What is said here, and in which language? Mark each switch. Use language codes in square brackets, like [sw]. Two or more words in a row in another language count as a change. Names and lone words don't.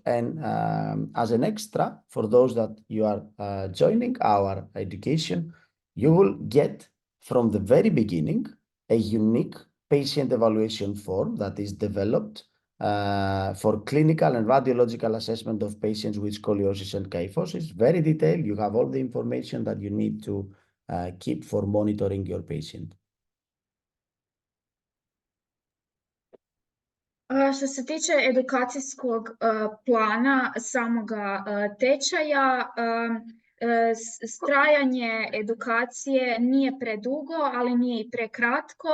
[en] And as an extra, for those that you are joining our education, you will get from the very beginning a unique patient evaluation form that is developed for clinical and radiological assessment of patients with scoliosis and kyphosis. Very detailed. You have all the information that you need to keep for monitoring your patient. [hr] Što se tiče edukacijskog plana samoga tečaja, trajanje edukacije nije predugo, ali nije i prekratko.